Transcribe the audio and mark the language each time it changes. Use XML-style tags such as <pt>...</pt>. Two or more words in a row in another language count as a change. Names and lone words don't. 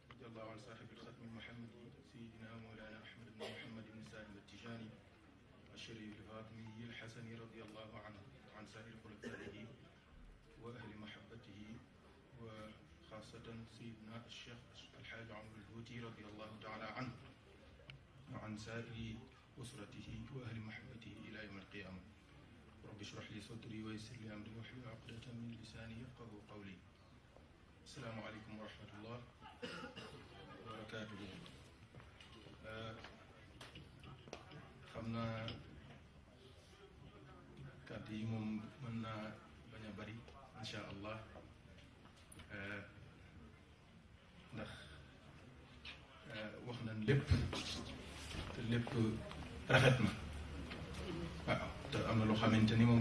<ar>الله عن صاحب الختم المحمدي سيدنا مولانا أحمد بن محمد بن سالم التجاني الشريف الفاطمي الحسني رضي الله عنه وعن سائر خلفائه وأهل محبته وخاصة سيدنا الشيخ الحاج عمرو الهوتي رضي الله تعالى عنه وعن سائر أسرته وأهل محبته إلى يوم القيامة. رب اشرح لي صدري ويسر لي أمري واحلل عقدة من لساني يفقهوا قولي. السلام عليكم ورحمة الله وبركاته.</ar> <wo>xam naa kàddu yi moom mën naa bañ a bari</wo> <ar>إن شاء الله</ar> <wo>ndax wax nañ lépp te lépp rafet na waaw te am na loo xamante ni moom</wo>